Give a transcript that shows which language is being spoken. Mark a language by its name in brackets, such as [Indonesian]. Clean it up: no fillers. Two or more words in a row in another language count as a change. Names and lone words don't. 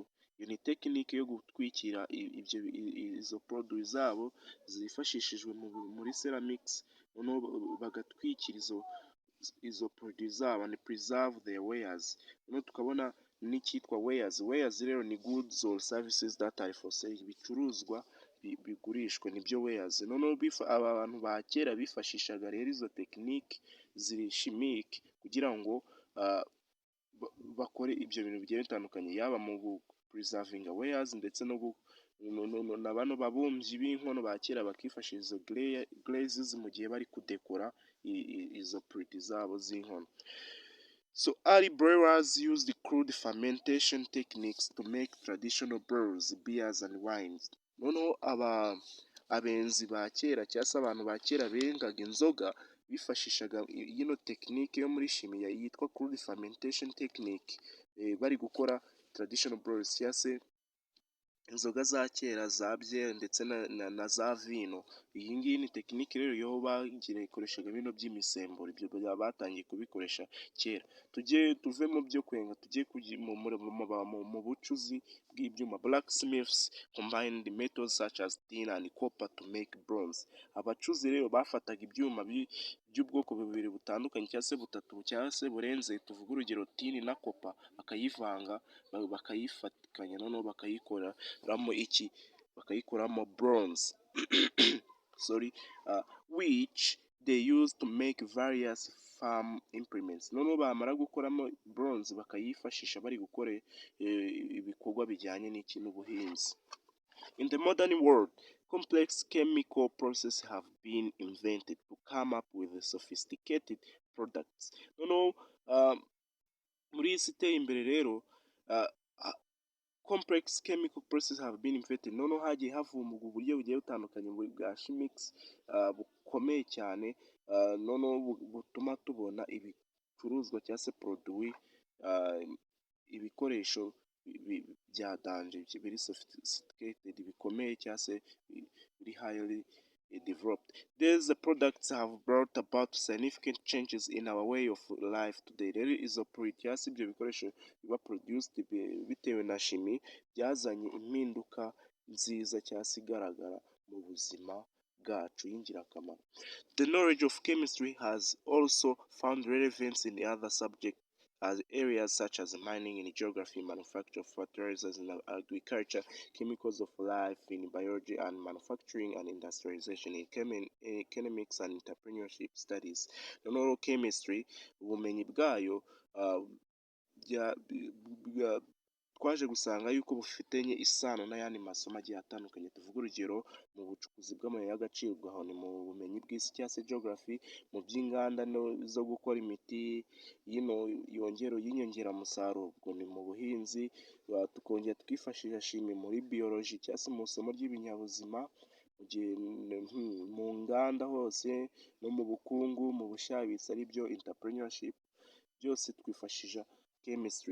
[Kinyarwanda] Iyo ni technique yo gutwikira izo produits zabo zifashishijwe muri ceramics, noneho bagatwikira izo produits zabo [English] and preserve their wares. [Kinyarwanda] Noneho tukabona n'icyitwa wares. [English] Wares [Kinyarwanda] rero ni [English] goods or services that are for sale, [Kinyarwanda] ibicuruzwa bigurishwa nibyo wares. Noneho aba bantu ba kera bifashishaga rero izo tekinike ziri chimique kugira ngo bakore ibyo bintu bigiye bitandukanye, yaba mu preservinga wares ndetse na bano babumbyi b'inkono ba kera bakifashisha izo glazes mu gihe bari kudekora izo plate zabo z'inkono. [English] So early brewers used crude fermentation techniques to make traditional brews, beers and wines. [Kinyarwanda] Noneho abenzi ba kera cyangwa se abantu ba kera bengaga inzoga bifashishaga ino tekinike yo muri shimi yitwa [English] crude fermentation technique [Kinyarwanda] bari gukora [English] traditional brews [Kinyarwanda] cyangwa se inzoga za kera za byeri ndetse na za vino. Iyi ngiyi ni tekinike rero yo bakoreshaga bino by'imisemburo, ibyo batangiye kubikoresha kera. Tuve mu byo kwenga tujye mu bucuzi bw'ibyuma. [English] Blacksmiths combined metals such as tin and copper to make bronze. [Kinyarwanda] Abacuzi rero bafataga ibyuma by'ubwoko bubiri butandukanye cyangwa se butatu cyangwa se burenze, tuvuga urugero tin na copper, bakayivanga bakayifatikanya noneho bakayikoramo [English] bronze which they used to make various farm implements. [Kinyarwanda] Noneho bamara gukoramo bronze bakayifashisha bari gukora ibikorwa bijyanye n'ubuhinzi. [English] In the modern world, complex chemical processes have been invented to come up with sophisticated products. [Kinyarwanda] Noneho muri iyi si iteye imbere rero [English] complex chemical processes have been invented. [Kinyarwanda] Noneho hagiye havumburwa uburyo bugiye butandukanye bwa chimics bukomeye cyane, noneho butuma tubona ibicuruzwa cyangwa se produit, ibikoresho bya danje biri sophisticated bikomeye cyangwa se biri [English] highly developed. These products have brought about significant changes in our way of life today. [Kinyarwanda] Rero izo product cyangwa se ibyo bikoresho biba produced bitewe na shimi byazanye impinduka nziza cyangwa se igaragara mu buzima bwacu y'ingirakamaro. [English] The knowledge of chemistry has also found relevance in other subjects as areas such as mining and geography, manufacture of fertilizers in agriculture, chemicals of life in biology and manufacturing and industrialization, in economics and entrepreneurship studies. [Kinyarwanda] Noneho chemistry ubumenyi bwayo twaje gusanga yuko bufitanye isano n'ayandi masomo agiye atandukanye. Tuvuga urugero mu bucukuzi bw'amabuye y'agaciro aho ni mu bumenyi bw'isi cyangwa se geography, mu by'inganda zo gukora imiti y'inyongeramusaruro ubwo ni mu buhinzi, tukongera twifashisha shimi muri biology cyangwa se mu isomo ry'ibinyabuzima, mu nganda hose no mu bukungu, mu bushabitsi ari byo entrepreneurship, byose twifashisha chemistry.